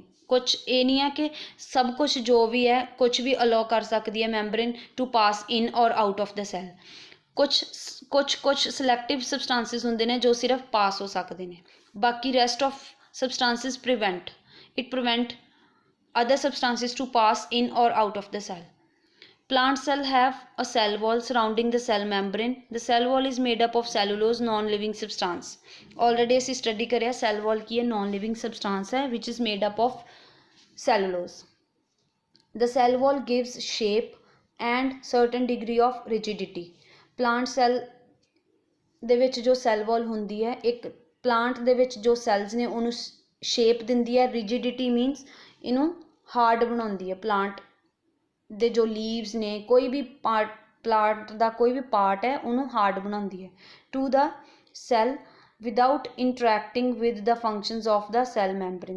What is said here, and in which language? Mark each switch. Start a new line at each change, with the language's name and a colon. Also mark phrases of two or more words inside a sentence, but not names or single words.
Punjabi: ਕੁਛ ਇਹ ਨਹੀਂ ਹੈ ਕਿ ਸਭ ਕੁਛ ਜੋ ਵੀ ਹੈ ਕੁਛ ਵੀ ਅਲਾਓ ਕਰ ਸਕਦੀ ਹੈ
English: membrane to pass in or out of the cell. ਕੁਛ selective substances
Punjabi: ਹੁੰਦੇ ਨੇ ਜੋ ਸਿਰਫ ਪਾਸ ਹੋ ਸਕਦੇ ਨੇ, ਬਾਕੀ
English: rest of substances prevent other substances to pass in or out of the cell. Plant cell have a cell wall surrounding the cell membrane. The cell wall is made up of cellulose non-living substance.
Punjabi: Already ਅਸੀਂ study ਕਰਿਆ
English: cell wall
Punjabi: ਕੀ ਹੈ,
English: non-living substance ਹੈ which is made up of cellulose. The cell wall gives shape and certain degree of rigidity. Plant cell
Punjabi: ਦੇ ਵਿੱਚ ਜੋ
English: cell wall
Punjabi: ਹੁੰਦੀ ਹੈ, ਇੱਕ plant ਦੇ ਵਿੱਚ ਜੋ cells ਨੇ ਉਹਨੂੰ shape ਦਿੰਦੀ ਹੈ,
English: rigidity means
Punjabi: ਇਹਨੂੰ hard ਬਣਾਉਂਦੀ ਹੈ। plant ਦੇ ਜੋ ਲੀਵਸ ਨੇ, ਕੋਈ ਵੀ ਪਲਾਂਟ ਦਾ ਕੋਈ ਵੀ ਪਾਰਟ ਹੈ ਉਹਨੂੰ ਹਾਰਡ ਬਣਾਉਂਦੀ ਹੈ
English: to the cell without interacting with the functions of the cell membrane.